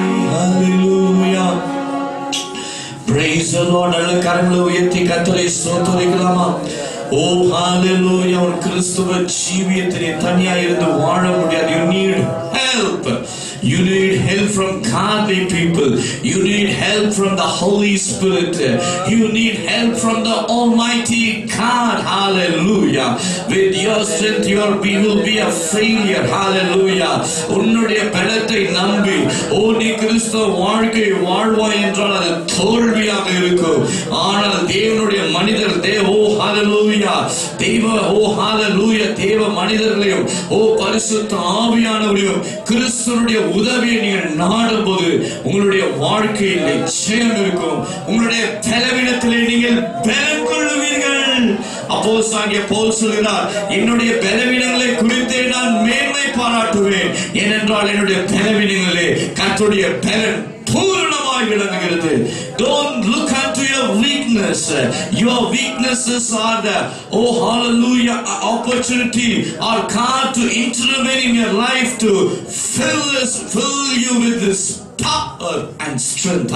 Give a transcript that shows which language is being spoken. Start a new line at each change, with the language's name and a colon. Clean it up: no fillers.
English: Hallelujah. Praise the Lord.
Tamil: நல்ல கரங்களை உயர்த்தி கர்த்தரை ஸ்தோத்திரிக்கலாமா? ஓ ஹalleluya. ஒரு கிறிஸ்துவ ஜீவியத்திலே தனியா இருந்து வாழ முடியாது.
English: You need help. You need help from godly people. You need help from the Holy Spirit. You need help from the Almighty God. Hallelujah. With your strength you will be a failure. Hallelujah.
Tamil: உன்னுடைய பலத்தை நம்பி ஓ நீ கிறிஸ்தவ வாழ்க்கை வாழ்வாய் என்றால் அது தோல்வியாக இருக்கும். ஆனால் தேவனுடைய மனிதர் ஓ ஹalleluya, தேவ ஓ ஹalleluya, தேவ மனிதர்களையும் ஓ பரிசுத்த ஆவியானவரையும் கிறிஸ்துவினுடைய உதவியை நீங்கள் நாடும்போது உங்களுடைய வாழ்க்கையிலே ஜெயம் இருக்கும். உங்களுடைய பலவீனத்திலே நீங்கள் பலம் கொள்ளுவீர்கள். அப்போஸ்தலனாகிய பவுல் சொல்கிறார், என்னுடைய பலவீனங்களை குறித்து நான் மேன்மை பாராட்டுவேன். ஏனென்றால் என்னுடைய பலவீனங்களே கர்த்தருடைய பலன் பூரணமாய் விளங்குகிறது.
English: Don't look unto your weakness. Your weaknesses are the hallelujah opportunity or God to intervene in your life to fill you with this power and strength.